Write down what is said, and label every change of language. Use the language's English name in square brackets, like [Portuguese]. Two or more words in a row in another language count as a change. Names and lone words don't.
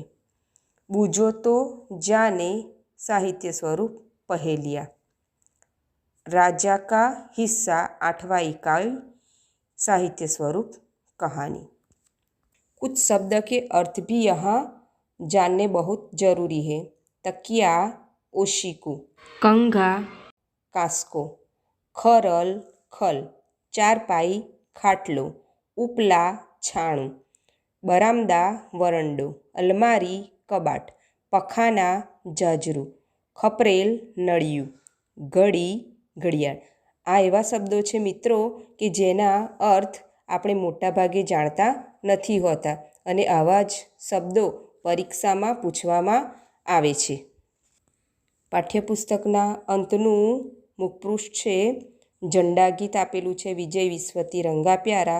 [Hindi] बूझो तो जाने साहित्य स्वरूप पहेलियाँ. राजा का हिस्सा 8वां इकाई साहित्य स्वरूप कहानी. कुछ शब्द के अर्थ भी यहाँ जानने बहुत ज़रूरी है. तकिया ओशिकू, कंघा कास्को, खरल खल, चारपाई खाटलो, उपला छाणुं, बरामदा वरंडो, अलमारी कबाट, पखाना जाजरू, खपरेल नळिયું, घड़ी घड़ियाळ. [Gujarati] આ એવા શબ્દો છે મિત્રો કે જેના અર્થ આપણે મોટાભાગે જાણતા નથી હોતા અને આવા જ શબ્દો પરીક્ષામાં પૂછવામાં આવે છે. પાઠ્યપુસ્તકના અંતનું મુખપૃષ્ઠ છે. ઝંડા ગીત આપેલું છે [Hindi] विजयी विश्व तिरंगा प्यारा.